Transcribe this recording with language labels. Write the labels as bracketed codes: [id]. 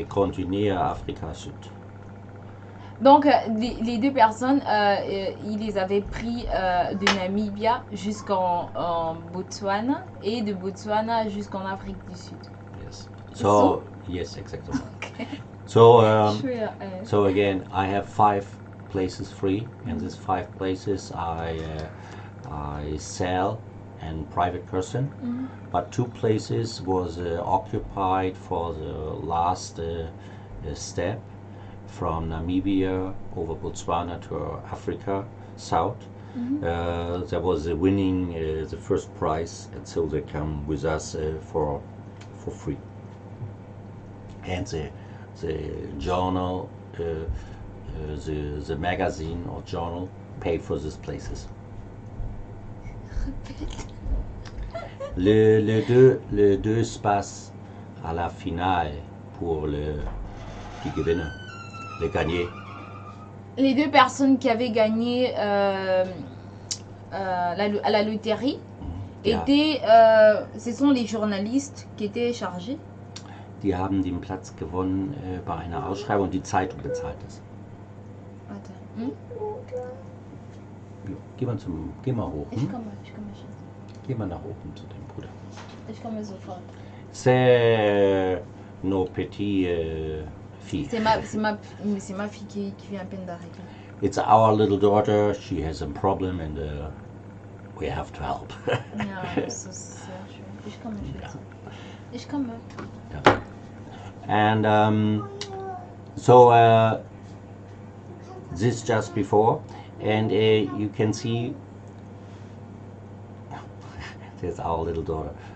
[fr] Et continue à Afrique du Sud. Donc, les 2 personnes, ils les avaient pris de Namibia jusqu'en Botswana et de Botswana jusqu'en Afrique du Sud. [en] Yes. So? Yes, exactly. Okay. So again, I have 5 places free, and these 5 places I sell and private person, but 2 places was occupied for the last step from Namibia over Botswana to Africa South. There was a winning the first prize, and so they come with us for free. And the journal, the magazine or journal pay for these places. [fr] Les deux se passent à la finale pour qui gagne, les gagnés. Les 2 personnes qui avaient gagné à la loterie étaient, ce sont les journalistes qui étaient chargés. [de] Die haben den Platz gewonnen bei einer Ausschreibung, die Zeitung bezahlt ist. Warte. Geh mal hoch. Ich komme schon. Geh mal nach oben zu dem Bruder. Ich komme sofort. [fr] C'est nos petits filles. C'est ma fille qui vient à peine d'arriver. [en] It's our little daughter. She has a problem and we have to help. [de] Ja, das ist sehr schön. Ich komme, Schätze. Ich komme. [en] Yeah. And so this just before, and you can see there's our little daughter.